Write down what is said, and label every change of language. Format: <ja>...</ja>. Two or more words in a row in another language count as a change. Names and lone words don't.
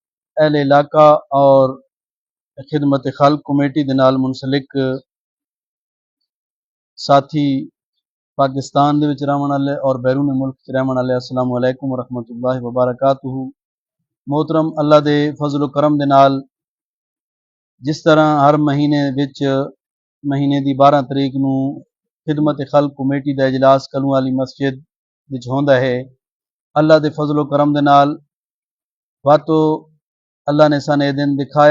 <pa>اہلِ علاقہ اور خدمت خلق کمیٹی دے نال منسلک ساتھی پاکستان دے وچ رہن والے اور بیرون ملک چ رہن والے,</pa> <ar>السلام عليكم ورحمة الله وبركاته.</ar> <pa>محترم، اللہ دے فضل کرم دے نال جس طرح ہر مہینے وچ مہینے دی 12 تاریخ نوں خدمت خلق کمیٹی دا اجلاس کلو والی مسجد وچ ہوندا ہے، اللہ دے فضل کرم دے نال واتو اللہ نے سانوں ایہ دن دکھایا.</pa>